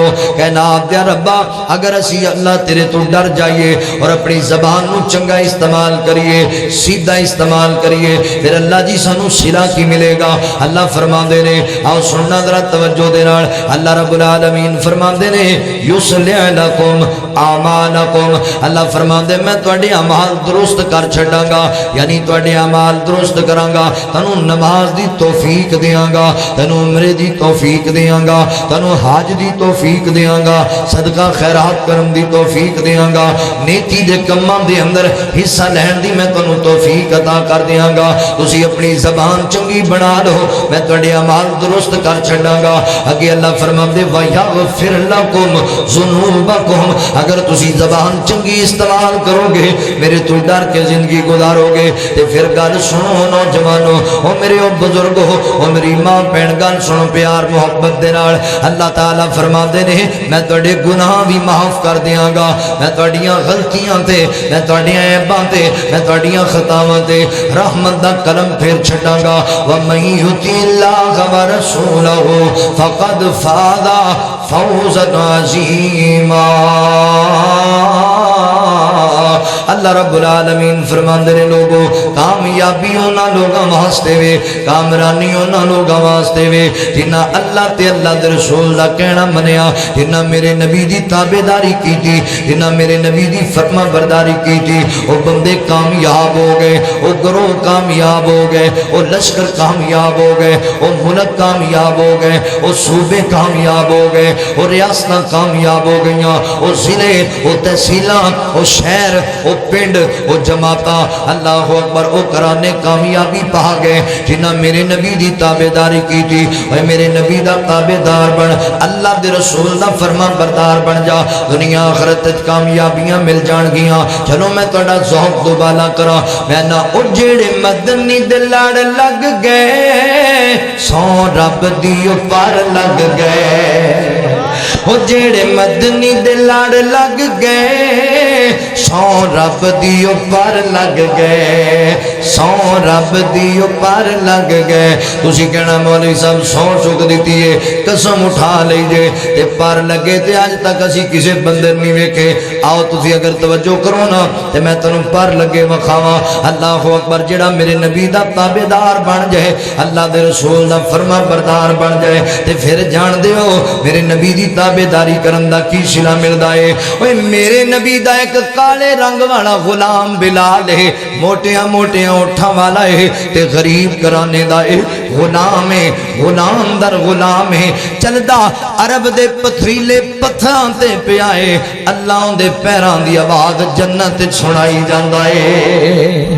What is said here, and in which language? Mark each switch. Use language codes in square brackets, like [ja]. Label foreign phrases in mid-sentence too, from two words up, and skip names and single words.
[pa] کائنات دے ربا اگر اسی اللہ تیرے تو ڈر جائیے اور اپنی زبان نو چنگا استعمال کریے، سیدھا استعمال کریے، پھر اللہ جی سانو صلہ کی ملے گا۔ اللہ فرماندے نے، آؤ سننا ذرا توجہ دے نال، اللہ رب العالمین فرماندے نے [ar] یصلح لکم اعمالکم، [pa] اللہ فرماندے میں تواڈے اعمال درست کر چھڈاں گا، یعنی تواڈے اعمال درست کراں گا، تانوں نماز دی توفیق دیاں گا، تانوں عمرے دی توفیق دیاں گا، تانوں حج دی توفیق دیاں گا، صدقہ خیرات کرن دی توفیق دیاں گا، نیکی دے کماں دے اندر حصہ لین دی میں تانوں توفیق عطا کر دیاں گا۔ تسی اپنی زبان چنگی بنا لو، میں تواڈے اعمال درست کر چھڈاں گا۔ اگے اللہ فرماندے [ar] وَیَغْفِرْ لَکُمْ ذُنُوبَکُمْ، [pa] اگر تسی زبان چنگی استعمال کرو گے، میرے تو ڈر کے زندگی گزارو گے، تے پھر گل سنو نوجوانو، او میرے او بزرگو، او میری ماں بہن، گل سنو پیار محبت دے نال۔ اللہ تعالیٰ فرماندے نے میں تواڈے گناہ بھی معاف کر دیاں گا، میں تواڈیاں غلطیاں تے، میں تواڈیاں عیباں تے، میں تواڈیاں خطاواں تے رحمت دا قلم پھیر چھڈاں گا۔ [ar] وَمَن یُطِعِ اللَّهَ وَرَسُولَهُ فَقَدْ فَازَ فَوْزًا عَظِیمًا۔ [pa] اللہ رب العالمین فرماندے نے لوگو کامیاب کامیابی انہاں لوگاں واسطے وے، کامرانی انہاں لوگاں واسطے وے جنہاں اللہ تے اللہ دے رسول دا کہنا منیا، جنہاں میرے نبی دی تابعداری کیتی، جنہاں میرے نبی دی فرما برداری کیتی، وہ بندے کامیاب ہو گئے، وہ گروہ کامیاب ہو گئے، وہ لشکر کامیاب ہو گئے، وہ ملک کامیاب ہو گئے، وہ صوبے کامیاب ہو گئے، وہ ریاستاں کامیاب ہو گئیاں، وہ ضلع، وہ تحصیلاں، وہ شہر، وہ پنڈ، وہ جماعتاں، [ar] اللہ اکبر، [pa] وہ کرانے کامیابی پا گئے جنہاں میرے نبی دی تابعداری کی تھی۔ اے میرے نبی دا تابعدار بن، اللہ دے رسول دا فرما بردار بن جا، دنیا آخرت وچ کامیابیاں مل جان گیاں۔ چلو میں تہاڈا ذوق دوبالا کراں، میں نہ او جڑے مدنی دے لڑ لگ گئے، سو رب دی پر لگ گئے، او جڑے مدنی دے لڑ لگ گئے، سو رب دی پر لگ گئے، سو رب دی پر لگ گئے۔ تسی کہنا مولوی صاحب سو چک دیتی ہے، قسم اٹھا لیجے تے پر لگے تے اج تک اسی کسے بندر نہیں ویکھے۔ آؤ تسی اگر توجہ کرو نا تے میں تانوں پر لگے وکھاواں۔ [ar] اللہ اکبر، [pa] جڑا میرے نبی دا تابعدار بن جائے، اللہ دے رسول دا فرما بردار بن جائے تے پھر جان دیو میرے نبی دی تابعداری کرن دا کی صلہ ملدا ہے۔ اوے میرے نبی دا ایک کالے رنگ والا غلام بلال ہے، موٹیاں موٹیاں اٹھاں والا ہے تے غریب کرانے دا ہے، غلام ہے، غلام در غلام ہے، چلدا عرب دے پتھریلے پتھراں تے پیا ہے، اللہ دے پیراں دی آواز جنت سنائی جاندا ہے۔